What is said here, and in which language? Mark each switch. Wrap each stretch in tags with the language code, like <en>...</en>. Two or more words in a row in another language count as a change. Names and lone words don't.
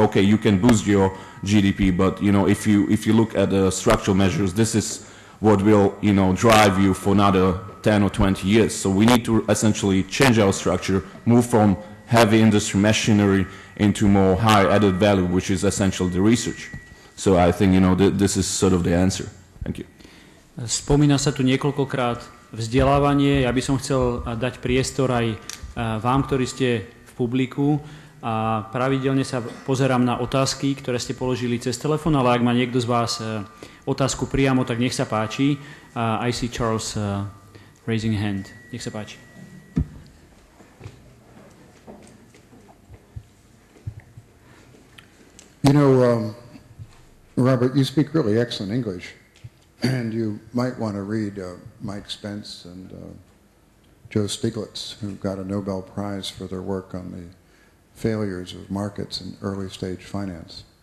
<en>Okay, you can boost your GDP, but, you know, if you look at the structural measures, this is what will, you know, drive you for another 10 or 20 years. So we need to essentially change our structure, move from heavy industry machinery into more high added value, which is essentially the research. So I think, you know, this is sort of the answer. Thank you.</en> <sk>Spomína sa tu niekoľkokrát vzdelávanie. Ja by som chcel dať priestor aj vám, ktorí ste v publiku, a pravidelne sa pozerám na otázky, ktoré ste položili cez telefón, ale ak má niekto z vás otázku priamo, tak nech sa páči.</sk> <en>I see Charles raising a hand.</en> <sk>Nech sa páči.</sk> <en>You know, Robert, you speak really excellent English, and you might want to read Mike Spence and Joe Stiglitz, who got a Nobel Prize for their work on the failures of markets in early stage finance.</en>